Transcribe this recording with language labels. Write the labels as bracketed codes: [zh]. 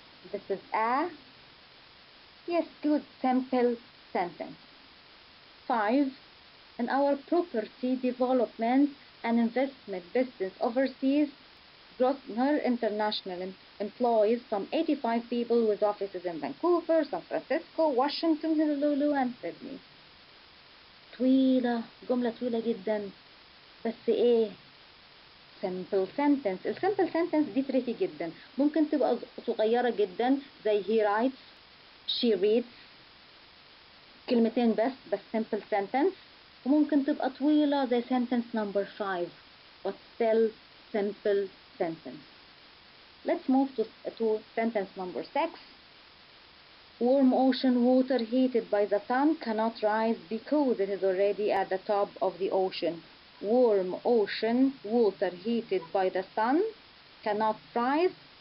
[en] This is a good simple sentence. 5. In our property development and investment business overseas, Grosvenor International employs some 85 people with offices in Vancouver, San Francisco, Washington, Honolulu, and Sydney. [ar] طويلة، جملة طويلة جدا، بس ايه؟ [en] simple sentence. [ar] الsimple sentence دي تريكي جدا، ممكن تبقى صغيرة جدا زي [en] he writes, she reads، [ar] كلمتين بس [en] simple sentence، [ar] وممكن تبقى طويلة زي [en] sentence number 5 but still simple sentence. Let's move to sentence number 6. Warm ocean water heated by the sun cannot rise because it is already at the top of the ocean. Warm ocean water heated by the sun cannot rise.